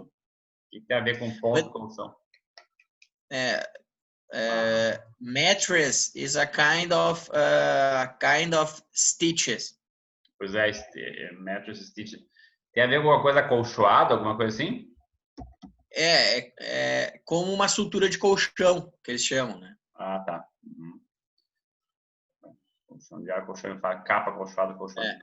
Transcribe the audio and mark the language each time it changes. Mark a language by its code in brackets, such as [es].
[pt] O que tem a ver com ponto e colchão? [en] Mattress is a kind of stitches. [pt] Pois é, mattress stitches. Tem a ver com alguma coisa acolchoada, alguma coisa assim? É como uma sutura de colchão, que eles chamam, né? Ah, tá. Colchão de ar, colchão, capa acolchoada, colchão.